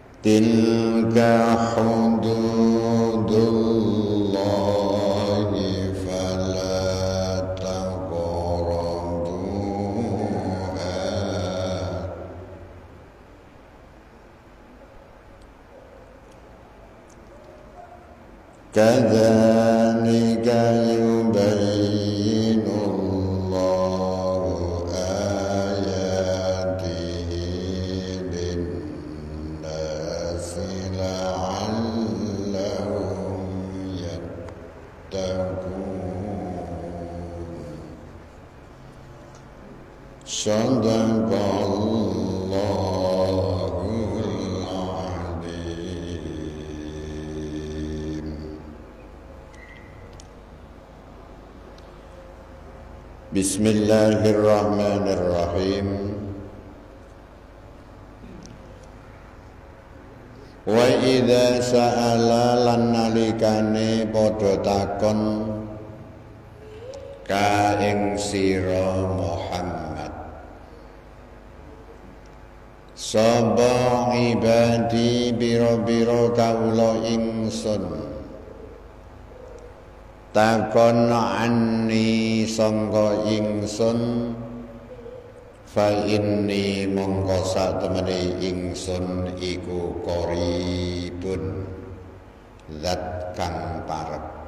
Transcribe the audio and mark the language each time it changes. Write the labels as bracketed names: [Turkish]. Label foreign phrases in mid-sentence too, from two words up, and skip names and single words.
[Arabic] تلك حدود الله فلا تقربوها كذلك يبين الله آياته للناس لعلهم يتقون. صدق الله العظيم. بسم الله الرحمن الرحيم. وإذا سأل [Javanese] lan nalikane padha takon ka ing sira Muhammad sapa ibadi biro-biro kawula ingsun takon anni sangka ingsun [Arabic] فإني [Javanese] mongko satemene ingsun iku qaribun zat kang parek.